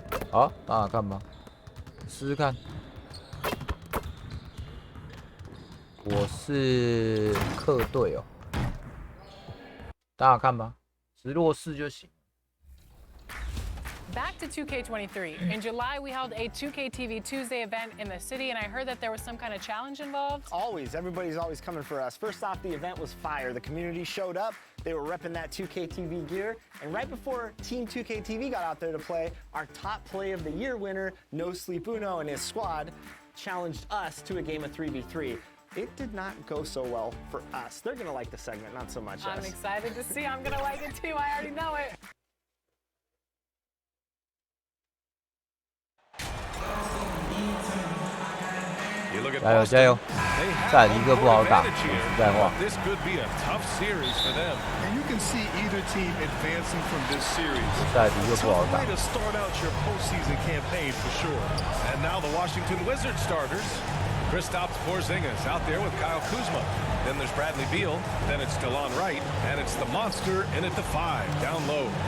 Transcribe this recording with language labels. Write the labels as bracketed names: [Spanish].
[Chinese] 好，打打看吧，试试看。我是客队哦，大家看吧，直落4就行。 [English] Back to 2K23. In July, we held a 2K TV Tuesday event in the city, and I heard that there was some kind of challenge involved. Always. Everybody's always coming for us. First off, the event was fire. The community showed up. They were repping that 2K TV gear. And right before Team 2K TV got out there to play, our top play of the year winner, No Sleep Uno, and his squad challenged us to a game of 3v3. It did not go so well for us. They're going to like the segment, not so much us. I'm excited to see. I'm going to like it too. I already know it. [Chinese] 加油加油！塞尔提克不好打，实在话。 [English] This could be a tough series for them. And you can see either team advancing from this series. [Chinese] 塞尔提克不好打。 [English] Way to start out your postseason campaign for sure. And now the Washington Wizards starters. Kristaps Porzingis out there with Kyle Kuzma. Then there's Bradley Beal. Then it's DeLon Wright. And it's the monster in at the 5, down low.